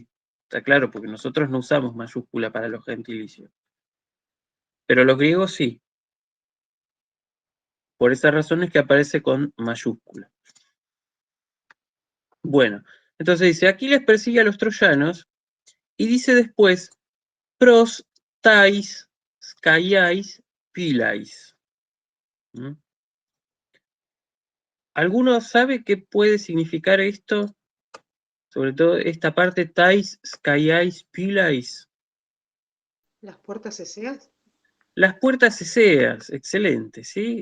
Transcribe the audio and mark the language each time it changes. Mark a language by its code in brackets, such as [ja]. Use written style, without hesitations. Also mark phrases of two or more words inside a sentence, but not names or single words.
[es] Está claro, porque nosotros no usamos mayúscula para los gentilicios. Pero los griegos sí. Por esa razón es que aparece con mayúscula. Bueno, entonces dice, Aquiles persigue a los troyanos y dice después, pros, [el] ταῖς Σκαιαῖς πύλαις. [es] ¿Mm? ¿Alguno sabe qué puede significar esto? Sobre todo esta parte [el] ταῖς Σκαιαῖς πύλαις. [es] Las puertas eseas. Las puertas eseas, excelente, ¿sí?